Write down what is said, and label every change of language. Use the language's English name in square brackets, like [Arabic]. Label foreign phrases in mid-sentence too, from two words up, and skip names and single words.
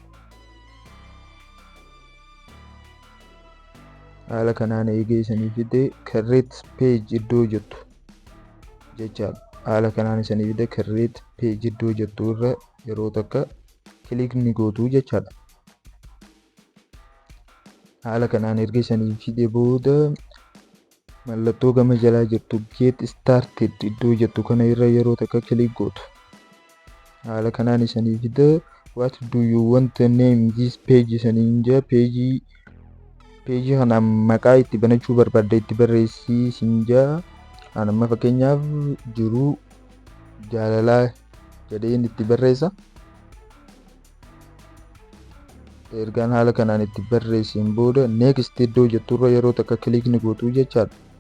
[Oromo] Haala kanaan eegee isanii fide [English] create peej [Oromo] iddoo jettu jechaadha. Haala kanaan isanii fide [English] create peej [Oromo] iddoo jettu irra yeroo takka kiliik ni gootu jechaadha. Haala kanaan erga isanii fide booda mallattoo gama jalaa jirtu [English] get started [Oromo] iddoo jettu kana irra yeroo takka kiliik gootu. Haala kanaan isanii fida [English] what do you want to name this page [Oromo] isaniin jaa peejii kana maqaa itti banachuu barbaadda itti barreessii isin jaa. Amma fakkeenyaaf jiruu jaalalaa jedheen itti barreessa. Ergaan haala kanaan itti barreessin booda next iddoo jetturra yeroo takka kiliik ni gootu jechaadha.